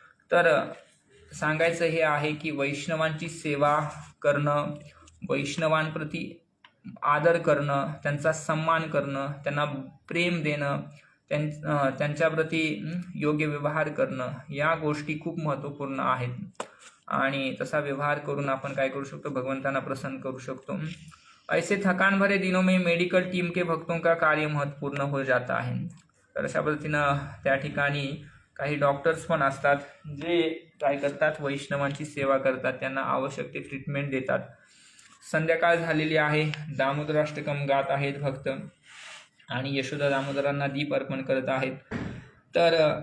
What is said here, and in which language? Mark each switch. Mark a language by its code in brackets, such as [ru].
[mr] तर सांगायचं हे आहे की वैष्णवांची सेवा करणं, वैष्णवांप्रती आदर करणं, त्यांचा सन्मान करणं, त्यांना प्रेम देणं, त्यांच्याप्रती योग्य व्यवहार करणं, या गोष्टी खूप महत्त्वपूर्ण आहेत आणि तसा व्यवहार करून आपण काय करू शकतो, भगवंतांना प्रसन्न करू शकतो. [hi] ऐसे थकान भरे दिनों में मेडिकल टीम के भक्तों का कार्य महत्वपूर्ण हो जाता है. [mr] तर अशा पद्धतीनं त्या ठिकाणी काही डॉक्टर्स पण असतात जे काय करतात, वैष्णवांची सेवा करतात, त्यांना आवश्यक ते ट्रीटमेंट देतात. संध्याकाळ झालेली आहे, दामोदराष्टकम गात आहेत भक्त आणि यशोदा दामोदरांना दीप अर्पण करत आहेत. तर